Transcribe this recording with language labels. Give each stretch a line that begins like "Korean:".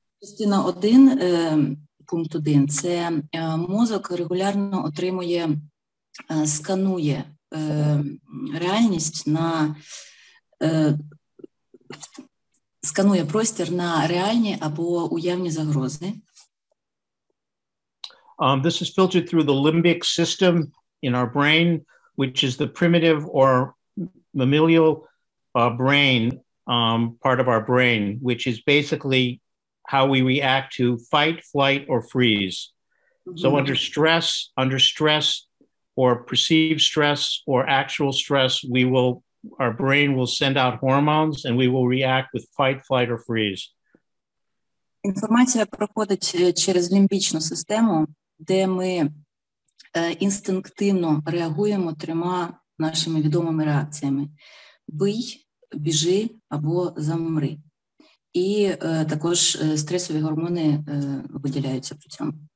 Ukrainian: Частина 1, пункт 1 – це мозок регулярно сканує реальність сканує простір на реальні або уявні загрози.
English: This is filtered through the limbic system in our brain, which is the primitive or mammalian brain, part of our brain, which is basically how we react to fight, flight, or freeze. Mm-hmm. So under stress, or perceived stress, or actual stress, our brain will send out hormones, and we will react with fight, flight, or freeze.
Ukrainian: Інформація проходить через лімбічну систему, де ми інстинктивно реагуємо 3 нашими відомими реакціями: бий, біжи або замри. І також стресові гормони виділяються при цьому.